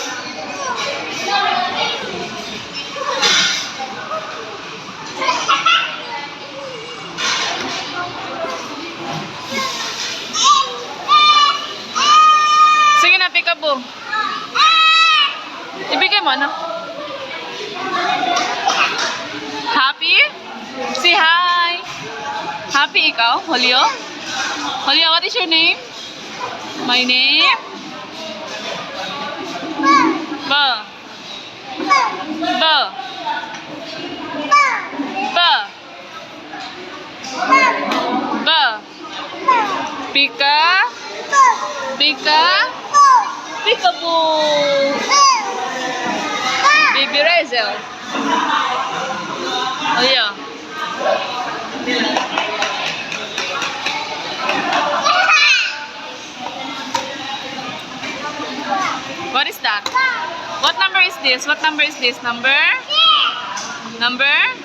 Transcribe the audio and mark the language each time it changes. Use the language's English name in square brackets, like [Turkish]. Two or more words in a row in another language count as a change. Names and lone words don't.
[Filipino] Sige na, peekaboo. Ibigay mo, ano? [English] Happy? Say hi. Happy ikaw, Julio? Julio, what is your name? My name? Ba. Ba. Ba. Ba. Pika. Pika. Peekaboo. Baby Razel. Oh yeah. What is that? What number is this? What number is this? Number? Number?